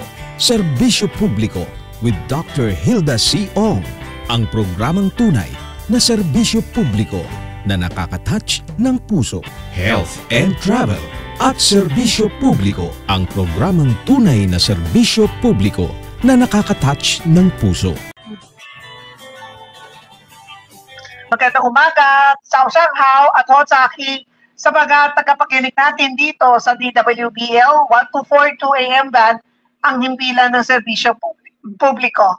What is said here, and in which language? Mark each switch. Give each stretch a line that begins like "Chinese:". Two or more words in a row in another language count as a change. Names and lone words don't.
Filipino: Serbisyo Publiko with Dr. Hilda C. Ong. Ang programang tunay na serbisyo publiko na nakaka-touch ng puso.
English: Health and Travel
Filipino: at Serbisyo Publiko. Ang programang tunay na serbisyo publiko na nakaka-touch ng puso. Magandang umaga, Sanghaw at Hotsaki sa mga tagapakinig natin dito sa DWBL 1242 AM band, ang himpilan ng serbisyo publiko.